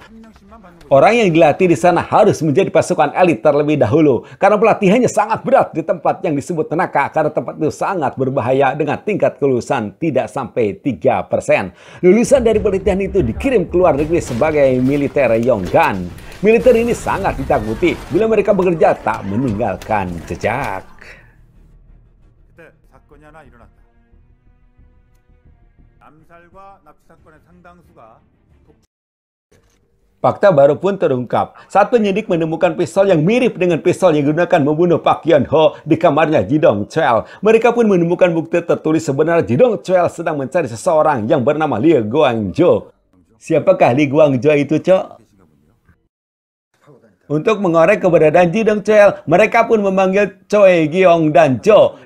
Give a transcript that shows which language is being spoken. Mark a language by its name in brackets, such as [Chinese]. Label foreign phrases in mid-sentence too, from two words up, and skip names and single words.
[Indonesian] Orang yang dilatih di sana harus menjadi pasukan elit terlebih dahulu karena pelatihannya sangat berat di tempat yang disebut Tanaka karena tempat itu sangat berbahaya dengan tingkat kelulusan tidak sampai 3%. Lulusan dari pelatihan itu dikirim ke luar negeri sebagai militer Yonggan. Militer ini sangat ditakuti bila mereka bekerja tak meninggalkan jejak. [Korean] 그때 사건이 하나 일어났다. 암살과 납치 사건의 상당수가 [Indonesian] Fakta baru pun terungkap. Saat penyidik menemukan pistol yang mirip dengan pistol yang digunakan membunuh Park Yeon-ho di kamarnya Ji Dong-cheol. Mereka pun menemukan bukti tertulis sebenarnya Ji Dong-cheol sedang mencari seseorang yang bernama Lee Gwang-jo. Siapakah Lee Gwang-jo itu, Cok? Untuk mengorek keberadaan Ji Dong-cheol, mereka pun memanggil Choi Gyong dan Jo.